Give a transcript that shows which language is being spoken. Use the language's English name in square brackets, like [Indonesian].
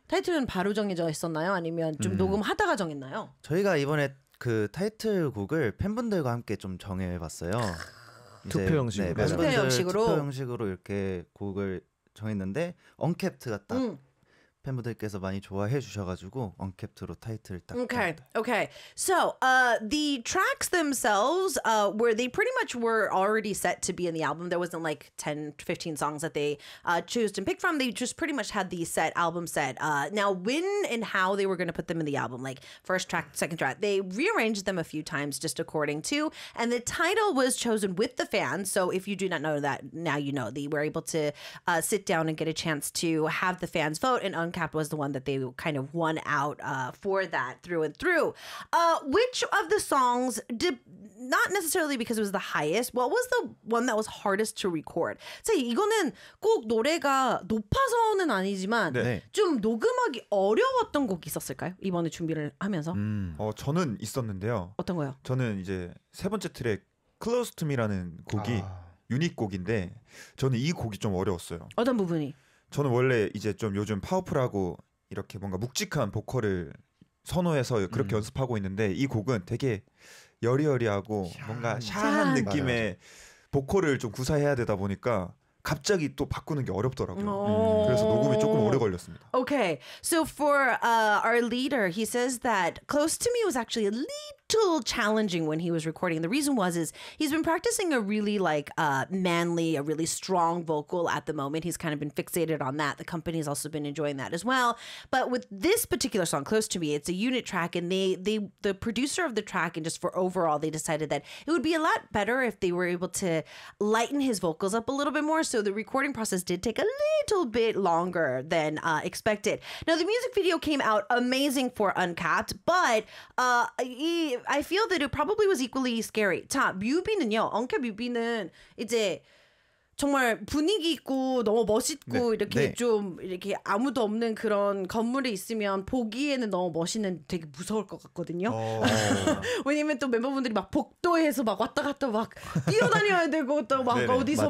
[Korean] 타이틀은 바로 정해져 있었나요? 아니면 좀 녹음하다가 정했나요? 저희가 이번에 그 타이틀 곡을 팬분들과 함께 좀 정해봤어요. 이제 투표 형식으로. 네, 투표 팬분들 투표 형식으로 이렇게 곡을 정했는데 언캡트가 딱 응. 팬분들께서 많이 좋아해 주셔가지고 언캡트로 타이틀을 딱 [English] Okay. [Korean] 따왔어요. [English] Okay. So, the tracks themselves, were they pretty much were already set to be in the album? There wasn't like 10, 15 songs that they chose and picked from. They just pretty much had the set album set. Now, when and how they were going to put them in the album, like first track, second track, they rearranged them a few times just according to, and the title was chosen with the fans. So, if you do not know that, now you know. They were able to sit down and get a chance to have the fans vote and Uncapped was the one that they kind of won out for that through and through. Which of the songs, not necessarily because it was the highest, what was the one that was hardest to record? [Korean] 이거는 꼭 노래가 높아서는 아니지만 네. 좀 녹음하기 어려웠던 곡이 있었을까요? 이번에 준비를 하면서. 저는 있었는데요. 어떤 거요? 저는 이제 세 번째 트랙 Close to Me라는 곡이 유닛 곡인데 저는 이 곡이 좀 어려웠어요. 어떤 부분이? 저는 원래 이제 좀 요즘 파워풀하고 이렇게 뭔가 묵직한 보컬을 선호해서 그렇게 연습하고 있는데 이 곡은 되게 여리여리하고 뭔가 샤한 느낌의 보컬을 좀 구사해야 되다 보니까 갑자기 또 바꾸는 게 어렵더라고요. 그래서 녹음이 조금 오래 걸렸습니다. [English] Okay, so for our leader, he says that Close to Me was actually a little challenging when he was recording. The reason was is he's been practicing a really like manly, a really strong vocal at the moment. He's kind of been fixated on that. The company's also been enjoying that as well. But with this particular song, Close to Me, it's a unit track, and the producer of the track and just for overall, they decided that it would be a lot better if they were able to lighten his vocals up a little bit more. So the recording process did take a little bit longer than expected. Now, the music video came out amazing for Uncapped, but I feel that it probably was equally scary. [Korean] 자, 뮤비는요. 언캡 뮤비는 이제 정말 분위기 있고 너무 멋있고 네. 이렇게 네. 좀 이렇게 아무도 없는 그런 건물이 있으면 보기에는 너무 멋있는데 되게 무서울 것 같거든요. 왜냐면 또 멤버분들이 막 복도에서 막 왔다 갔다 막 뛰어다녀야 되고 또 막 어디서